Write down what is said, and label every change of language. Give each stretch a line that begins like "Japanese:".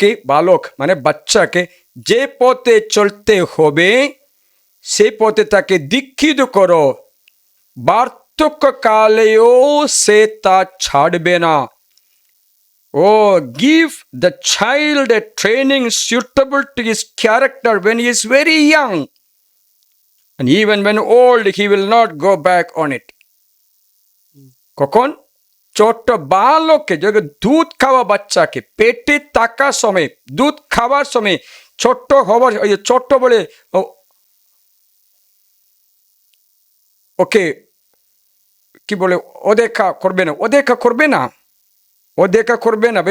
Bangla: বালক মানে বাচ্চাকে যে পথে চলতে হবে সেই পথে তাকে দীক্ষিত করো, ব্যর্থ বার্ধক্যকালেও সে তা ছাড়বে না।
English: Oh, give the child a training suitable to his character when he is very young. And even when old, he will not go back on it.
Bangla: কখন? ছোট্ট বালককে, যখন দুধ খাওয়া বাচ্চাকে পেটে থাকার সময়, দুধ খাওয়ার সময়, ছোট্ট হবার, ওই যে ছোট্ট বলে ওকে কি বলে, অদেখা করবে না, অদেখা করবে না, অদেখা করবে না।